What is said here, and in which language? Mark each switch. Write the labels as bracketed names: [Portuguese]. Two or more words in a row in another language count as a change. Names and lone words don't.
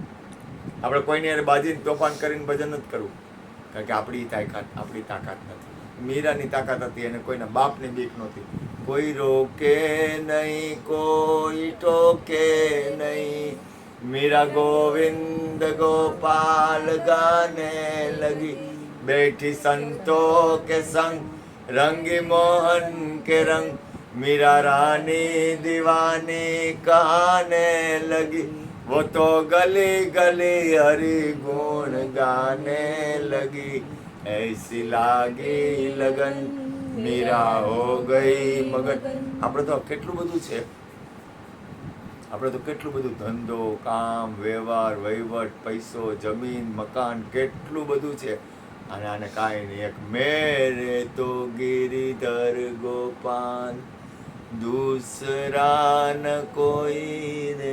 [Gujarati] આપણે કોઈની યારે બાજીને તોફાન કરીને ભજન નથી કરવું, કારણ કે આપણી તાકાત નથી. મીરાની તાકાત હતી, એને કોઈના બાપની બીક નહોતી. [Hindi] कोई रोके नहीं, कोई टोके नहीं, मीरा गोविंद गोपाल गाने लगी, बैठी संतों के संग, रंगी मोहन के रंग, मीरा रानी दीवानी कहने लगी, वो तो गली गली हरि गुण गाने लगी, ऐसी लागी लगन मीरा हो गई मगन. [Gujarati] આપણે તો કેટલું બધું છે, આપણે તો કેટલું બધું ધંધો, કામ, વ્યવહાર, વહીવટ, પૈસો, જમીન, મકાન, કેટલું બધું છે, અને આને કાંઈ નહીં. [Hindi] एक मेरे तो गिरिधर गोपाल, दूसरा न कोई रे.